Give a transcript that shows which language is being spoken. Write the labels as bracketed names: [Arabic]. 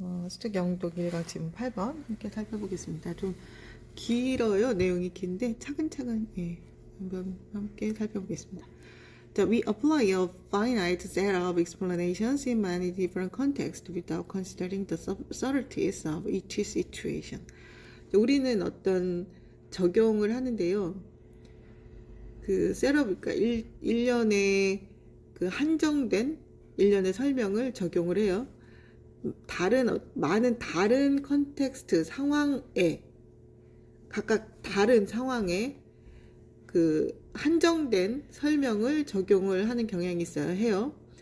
[Korean] 수특 영독 1강 지문 8번 함께 살펴보겠습니다. 좀 길어요. 내용이 긴데 차근차근 한번 함께 살펴보겠습니다. 자, [English] we apply a finite set of explanations in many different contexts without considering the subtleties of each situation. [Korean] 자, 우리는 어떤 적용을 하는데요. 그 셋업, 그러니까 일련의 그 한정된 일련의 설명을 적용을 해요. 많은 다른 컨텍스트 상황에 각각 다른 상황에 그 한정된 설명을 적용을 하는 경향이 있어야 해요.